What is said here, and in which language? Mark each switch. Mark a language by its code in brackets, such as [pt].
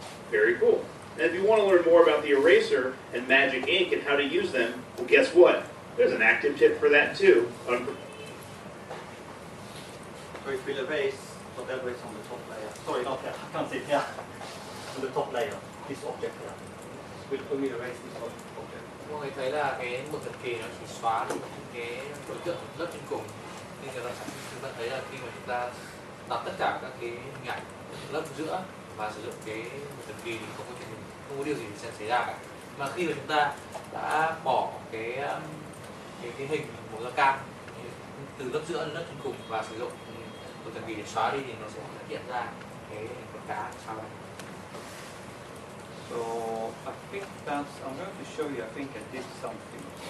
[en] Very cool. And if you want to learn more about the eraser and magic ink and how to use them, well, guess what? There's an active tip for that too. So it will erase whatever is on the top layer. Sorry, not there. I can't see it. Yeah. On the top layer, this object here. Will only erase this object. [vi] Mọi người thấy là cái một thần kỳ nó chỉ xóa đi cái đối tượng lớp trên cùng. Nhưng chúng ta thấy là khi mà chúng ta đặt tất cả các cái hình ảnh lớp giữa và sử dụng cái một thần kỳ thì không có điều gì sẽ xảy ra cả. Mà khi mà chúng ta đã bỏ cái hình màu da cam từ lớp giữa đến lớp trên cùng và sử dụng một thần kỳ để xóa đi thì nó sẽ hiện ra cái hình con cá sau này. [en] So I think that's, I'm going to show you, I think I did something.